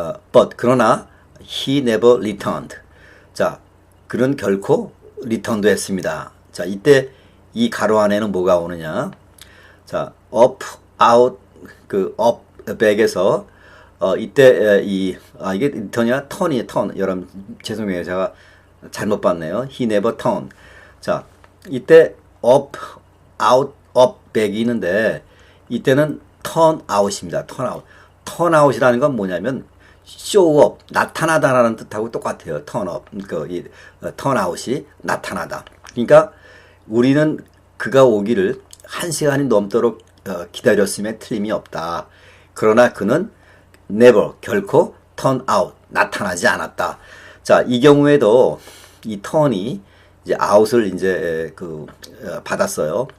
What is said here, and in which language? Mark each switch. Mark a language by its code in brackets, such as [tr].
[en] But [ko] 그러나 [en] he never returned. [ko] 자, 그는 결코 리턴도 했습니다. 자, 이때 이 가로 안에는 뭐가 오느냐? 자, up, out, 그 up, back에서 이때 이게 리턴이야? 턴이에요, 턴. 여러분 죄송해요, 제가 잘못 봤네요. [en] He never turned. [ko] 자, 이때 up, out, up, back이 있는데 이때는 turn out입니다. [en] turn out. [ko] turn out이라는 건 뭐냐면 show up, 나타나다라는 뜻하고 똑같아요. turn up, turn out이 나타나다. 그러니까 우리는 그가 오기를 1시간이 넘도록 기다렸음에 틀림이 없다. 그러나 그는 never, 결코 turn out, 나타나지 않았다. 자, 이 경우에도 이 turn이 이제 out을 이제 받았어요.